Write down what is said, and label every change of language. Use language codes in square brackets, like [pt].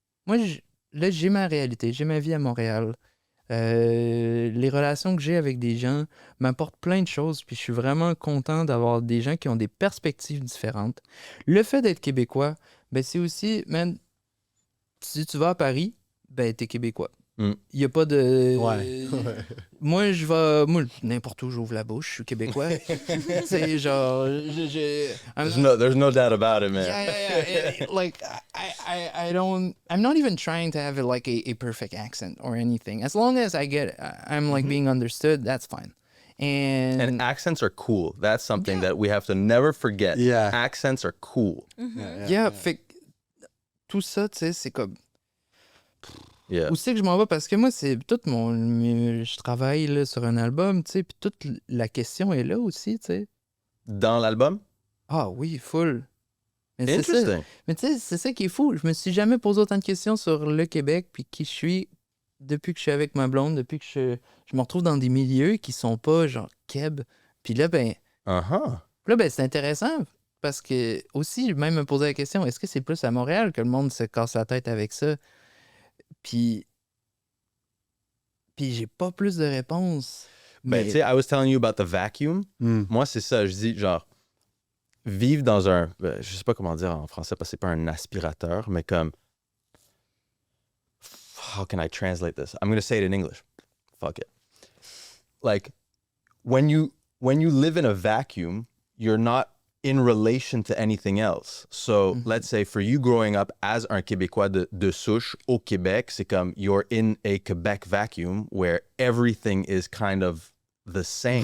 [fr] Moi, là, j'ai ma réalité, j'ai ma vie à Montréal. Les relations que j'ai avec des gens m'apportent plein de choses, puis je suis vraiment content d'avoir des gens qui ont des perspectives différentes. Le fait d'être québécois, ben c'est aussi, man, si tu vas à Paris, ben t'es québécois. Il n'y a pas de... Ouais. Moi, n'importe où j'ouvre la bouche, je suis québécois. C'est genre... [en] There's no doubt about it, man. Yeah. Like, I don't... I'm not even trying to have like a perfect accent or anything. As long as I'm like being understood, that's fine. And accents are cool. That's something that we have to never forget. Yeah. Accents are cool. [fr] Yeah, fait que tout ça, tu sais, c'est comme... [en] Yeah. [fr] Où c'est que je m'en vais? Parce que moi, c'est tout je travaille là, sur un album, tu sais, puis toute la question est là aussi, tu sais. Dans l'album? Ah oui, full. Mais c'est ça. [en] Interesting. [fr] Mais tu sais, c'est ça qui est fou. Je me suis jamais posé autant de questions sur le Québec, puis qui je suis depuis que je suis avec ma blonde, depuis que je me retrouve dans des milieux qui sont pas genre Québec. Puis là, ben, c'est intéressant. Parce que aussi, même me poser la question, est-ce que c'est plus à Montréal que le monde se casse la tête avec ça? Puis j'ai pas plus de réponses. Ben, tu sais, [en] I was telling you about the vacuum. [fr] Moi, c'est ça. Je dis, genre, vivre dans un... je sais pas comment dire en français parce que c'est pas un aspirateur, mais comme... [en] How can I translate this? I'm going to say it in English. Fuck it. Like, when you live in a vacuum, you're not in relation to anything else. So, let's say for you growing up as [fr] un Québécois de souche au Québec, c'est comme [en] you're in a Quebec vacuum where everything is kind of the same.